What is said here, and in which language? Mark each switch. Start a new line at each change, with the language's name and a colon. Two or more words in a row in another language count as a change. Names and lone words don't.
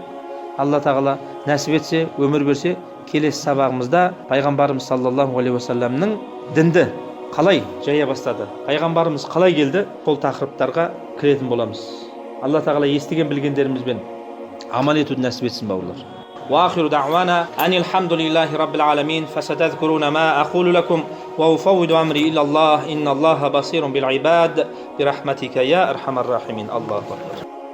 Kazakh: Алла тағала нәсіп етсе, өмір берсе, келесі сабағымызда пайғамбарымыз
Arabic: صلى الله عليه وسلم
Kazakh: дінді қалай жая бастады, пайғамбарымыз қалай келді, сол тақырыптарға кіретін боламыз. Алла тағала естіген білгендерімізбен амал етуді нәсіп етсін бауырлар.
Arabic: وآخر دعوانا أن الحمد لله رب العالمين فستذكرون ما أقول لكم وأفوض أمري إلى الله إن الله بصير بالعباد برحمتك يا أرحم الراحمين. الله أكبر.